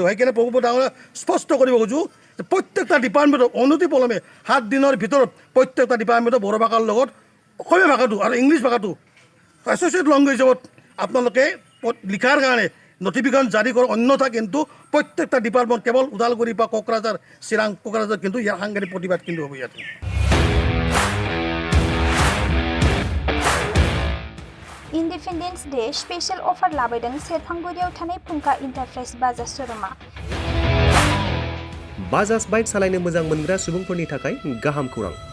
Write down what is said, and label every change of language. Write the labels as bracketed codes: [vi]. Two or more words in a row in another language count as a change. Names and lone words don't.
[as] সেইকাৰণে প্ৰমোদ ডাঙৰীয়াক স্পষ্ট কৰিব খোজোঁ যে প্ৰত্যেকটা ডিপাৰ্টমেণ্টত অনতিপলমে 7 দিনৰ ভিতৰত প্ৰত্যেকটা ডিপাৰ্টমেণ্টত বড়ো ভাষাৰ লগত অসমীয়া ভাষাটো আৰু ইংলিছ ভাষাটো [en] associate languageত [as] আপোনালোকে লিখাৰ কাৰণে নটিফিকেশ্যন জাৰি কৰক, অন্যথা কিন্তু প্ৰত্যেকটা ডিপাৰ্টমেণ্ট কেৱল ওদালগুৰি বা কোকৰাঝাৰ চিৰাং কোকৰাঝাৰ কিন্তু ইয়াৰ সাংঘাতিক প্ৰতিবাদ কিন্তু হ'ব ইয়াতে। [en] Independence Day special offer [brx] लाबोदों सेरफांगुरियाव थानाय फुंखा इन्टारप्राइज बाजाज श'रुमा। बाजाज बाइक सालायनो मोजां मोनग्रा सुबुंफोरनि थाखाय गाहाम खौरां।